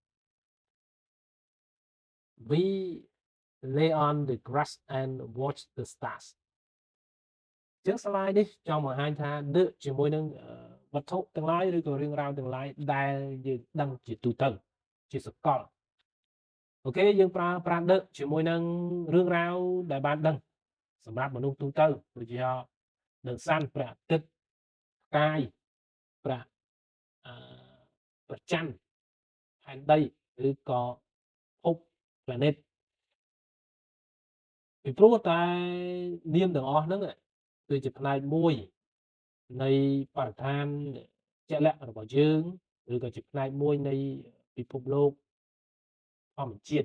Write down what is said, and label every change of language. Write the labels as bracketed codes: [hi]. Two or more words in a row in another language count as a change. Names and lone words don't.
[en] we lay on the grass and watch the stars [km] អញ្ចឹង slide នេះចង់បង្ហាញថា the ជាមួយនឹងវត្ថុទាំងឡាយឬក៏រឿងរ៉ាវទាំងឡាយដែលយើងដឹងជាទូទៅជាសកលអូខេយើងប្រើប្រាស់ the ជាមួយនឹងរឿងរ៉ាវដែលបានដឹងសម្រាប់មនុស្សទូទៅដូចជា [en] the sun [km] ព្រះអាទិត្យផ្កាយ ព្រះច័ន្ទផែនដីឬក៏ភព planet ពីព្រោះតែនាមទាំងអស់ហ្នឹងគឺជាផ្នែកមួយនៃបរិស្ថានជាក់លាក់របស់យើងឬក៏ជាផ្នែកមួយនៃពិភពលោកធម្មជាតិ